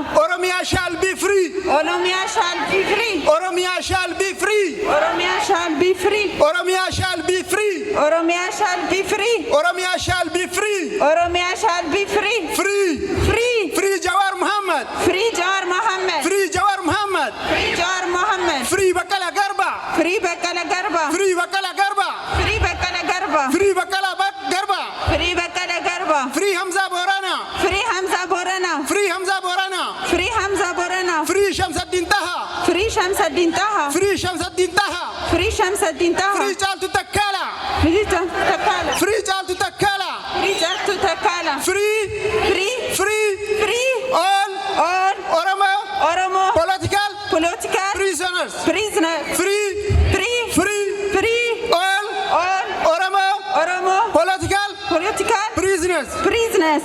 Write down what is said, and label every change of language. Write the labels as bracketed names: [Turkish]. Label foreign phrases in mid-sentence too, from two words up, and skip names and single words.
[English] Oromia shall be free. Oromia shall be free. Oromia shall be free. Oromia shall be free. Oromia shall be free. Oromia shall be free. Oromia shall be free. Oromia shall be free. Free. Free. Free Jawar Muhammad. Free Jawar Muhammad. Free Jawar Muhammad. Free Jawar Muhammad. Free Bakala Garba. Free Bakala Garba. Free Bakala Garba. Free Bakala Garba. Free Bakala Garba. Free Bakala Garba. Free Hamza Borana. Free Hamza Borana. Free Hamza Borana. Free Hamza Borana. Free Shamsuddin Taha. Free Shamsuddin Taha. Free Shamsuddin Taha. Free Shamsuddin Taha. Free Jaltu Takala. Free Jaltu Takala. Free Jaltu Takala. Free Jaltu Takala. Free. Free. Free. Free. All Oromo political prisoners. Prisoners. Free. Free. Free. Free. All Oromo political prisoners. Prisoners.